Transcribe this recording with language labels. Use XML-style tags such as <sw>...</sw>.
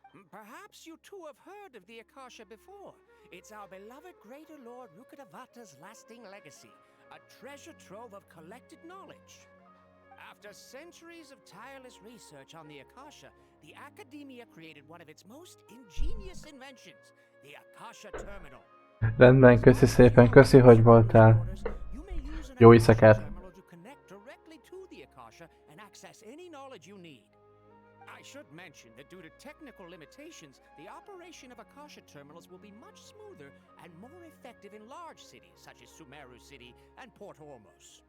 <en>Perhaps you two have heard of the Akasha before. It's our beloved Greater Lord Rukkhadevata's lasting legacy, a treasure trove of collected knowledge. After centuries of tireless research on the Akasha, the Academia created one of its most ingenious inventions, the Akasha Terminal.</en> <hu>Rendben, köszi szépen, köszi, hogy voltál. Jó éjszakát!</hu> <en>Terminal to connect directly to the Akasha and access any knowledge you need. I should mention that due to technical limitations, the operation of Akasha terminals will be much smoother and more effective in large cities such as Sumeru City and Port Ormos.</en>